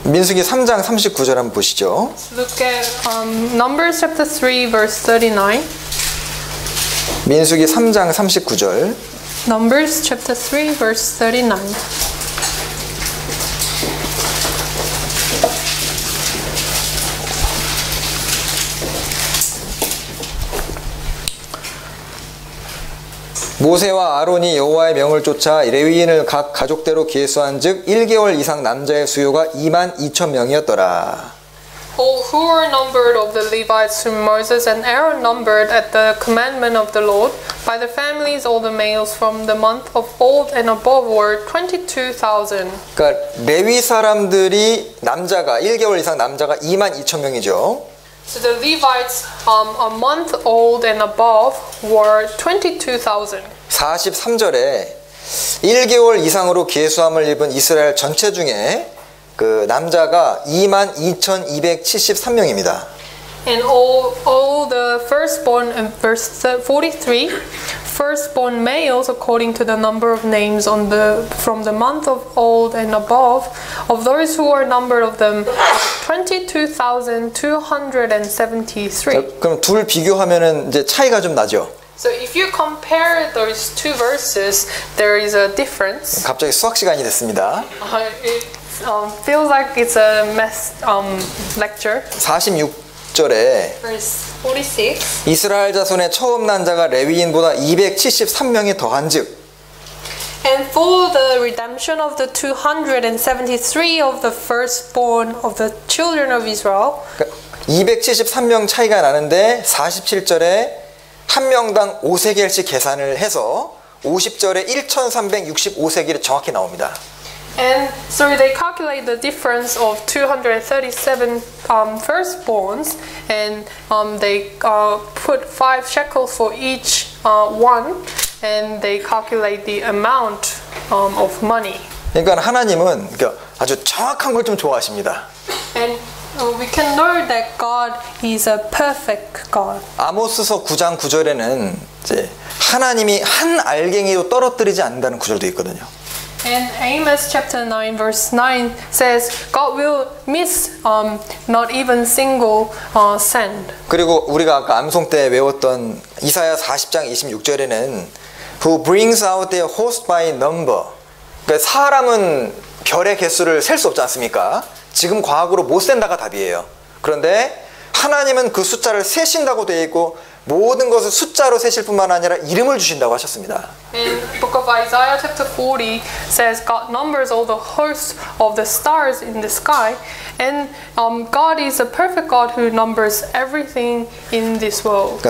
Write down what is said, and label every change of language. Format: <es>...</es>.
<ko>민수기 3장 39절 한번 보시죠.</ko> <en>Look at Numbers chapter 3 verse 39.</en> <ko>민수기 3장 39절.</ko> <en>Numbers chapter 3 verse 39.</en> <ko>모세와 아론이 여호와의 명을 쫓아 레위인을 각 가족대로 계수한즉 1개월 이상 남자의 수요가 22,000명이었더라.</ko> <en>Who were numbered of the Levites whom Moses and Aaron numbered at the commandment of the Lord, by the families all the males from the month of old and above were 22,000.</en> <ko>그러니까 레위 사람들이 남자가 1개월 이상 남자가 22,000명이죠.</ko> <en>So the Levites a month old and above were 22,000.</en> <ko>43절에 1개월 이상으로 계수함을 입은 이스라엘 전체 중에 그 남자가 22,273명입니다.</ko> <en>And all the firstborn, in verse 43, firstborn males according to the number of names from the month of old and above, of those who were numbered of them, 22,273.</en> <ko>그럼 둘 비교하면은 이제 차이가 좀 나죠.</ko> <en>So if you compare those two verses, there is a difference.</en> <ko>갑자기 수학 시간이 됐습니다.</ko> <en>It feels like it's a lecture.</en> <ko>46절에</ko> <en>Verse 46.</en> <ko>이스라엘 자손의 처음 난 자가 레위인보다 273명이 더한즉</ko> <en>And for the redemption of the 273 of the firstborn of the children of Israel,</en> <ko>273명 차이가 나는데 47절에 한 명당 5세겔씩 계산을 해서 50절에 1,365세겔이 정확히 나옵니다.</ko> <en>and so they calculate the difference of 237 firstborns, and they put 5 shekels for each one, and they calculate the amount of money.</en> <ko>그러니까 하나님은 아주 정확한 걸 좀 좋아하십니다.</ko> <en>And we can know that God is a perfect God.</en> <ko>아모스서 9장 9절에는 이제 하나님이 한 알갱이도 떨어뜨리지 않는다는 구절도 있거든요.</ko> <en>And Amos chapter 9 verse 9 says God will miss not even single sand.</en> <ko>그리고 우리가 아까 암송 때 외웠던 이사야 40장 26절에는</ko> <en>Who brings out their host by number.</en> <ko>그러니까 사람은 별의 개수를 셀 수 없지 않습니까? 지금 과학으로 못 센다가 답이에요. 그런데 하나님은 그 숫자를 세신다고 되어 있고 모든 것을 숫자로 세실 뿐만 아니라 이름을 주신다고 하셨습니다.</ko> <en>In the book of Isaiah chapter 40 says God numbers all the hosts of the stars in the sky, and God is a perfect God who numbers everything in this world.</en>